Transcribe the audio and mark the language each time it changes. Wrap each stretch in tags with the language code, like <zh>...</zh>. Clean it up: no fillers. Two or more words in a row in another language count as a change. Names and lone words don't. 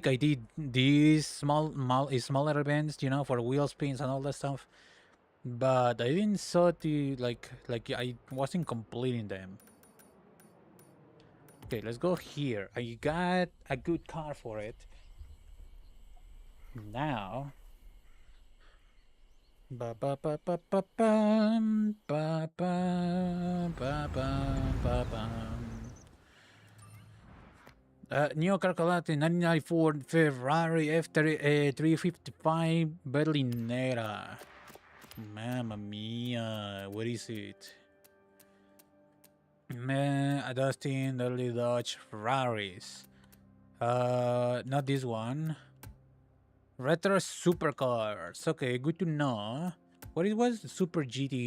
<en>I did these smaller events, you know, for wheel spins and all that stuff. But I didn't saw the like I wasn't completing them. Okay, let's go here. I got a good car for it. Now, ba ba ba ba ba bum, ba ba ba ba ba bum. Neo Carcolati 1994 Ferrari F355 Berlinera.</en> <it>Mamma mia,</it> <en>what is it? Dustin early Dodge Ferraris. Not this one. Retro supercars. Okay, good to know. What it was? Super GT.</en>